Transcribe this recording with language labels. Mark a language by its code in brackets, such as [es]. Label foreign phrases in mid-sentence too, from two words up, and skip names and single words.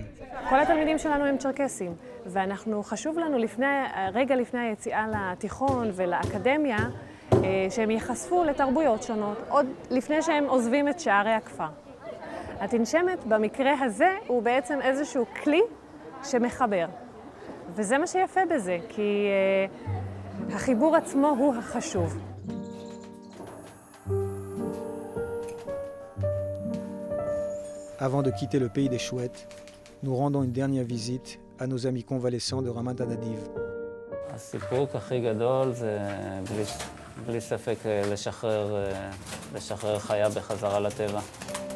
[he] כל התלמידים שלנו הם צ'רקסים, ואנחנו חשוב לנו רגע לפני היציאה לתיכון ולאקדמיה, שהם ייחשפו לתרבויות שונות, עוד לפני שהם עוזבים את שערי הכפר. התנשמת במקרה הזה הוא בעצם איזשהו כלי שמחבר, וזה מה שיפה בזה, כי החיבור עצמו הוא החשוב. [fr] Avant de quitter le pays des chouettes, nous rendons une dernière visite à nos amis convalescents de Ramat Nadiv. [he] הסיפוק הכי גדול זה בלי ספק לשחרר חיה בחזרה לטבע.